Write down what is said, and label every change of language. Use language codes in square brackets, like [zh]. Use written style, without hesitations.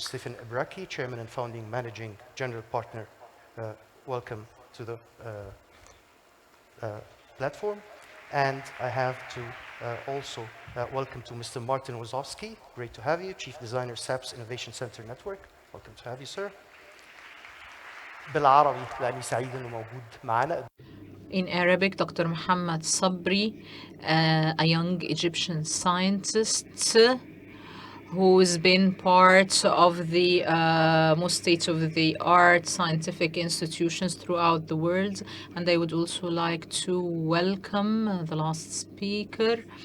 [en] Stephen Ibraki, Chairman and Founding Managing General Partner. Welcome to the platform. And I have to also welcome to Mr. Martin Wazowski. Great to have you, Chief Designer, SAPS Innovation Center Network. Welcome to have you, sir. [ar] بالعربي لأني سعيد إنه موجود معنا. [en] In Arabic, Dr. Muhammad Sabri, a young Egyptian scientist who's been part of the most state-of-the-art scientific institutions throughout the world. And I would also like to welcome the last speaker,